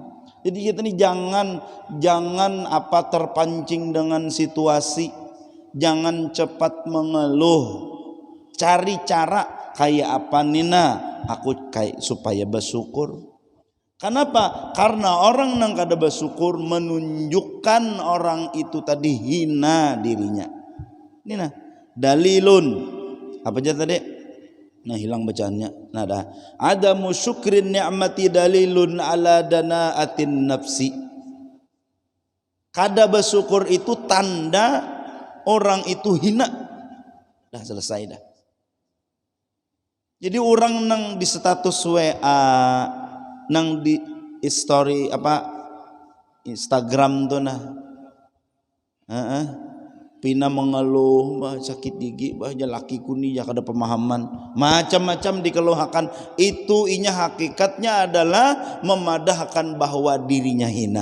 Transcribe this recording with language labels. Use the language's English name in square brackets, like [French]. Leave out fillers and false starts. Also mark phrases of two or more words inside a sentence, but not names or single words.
[Banjar] Jadi kita ini jangan apa terpancing dengan situasi, jangan cepat mengeluh, cari cara kayak apa nina aku kayak supaya bersyukur. Kenapa? Karena orang nang kada bersyukur menunjukkan orang itu tadi hina dirinya. Ini nah dalilun apa aja tadi? Nah hilang bacaannya. Nah dah. [Arabic] عدم شكر النعمة دليل على دناءة النفس. [Banjar] Kada bersyukur itu tanda orang itu hina. Dah selesai dah. Jadi orang nang di status WA, nang di story apa Instagram tuh nah pina mengeluh bah sakit gigi bah laki kuni ya kada pemahaman macam-macam dikeluhkan itu inya hakikatnya adalah memadahkan bahwa dirinya hina.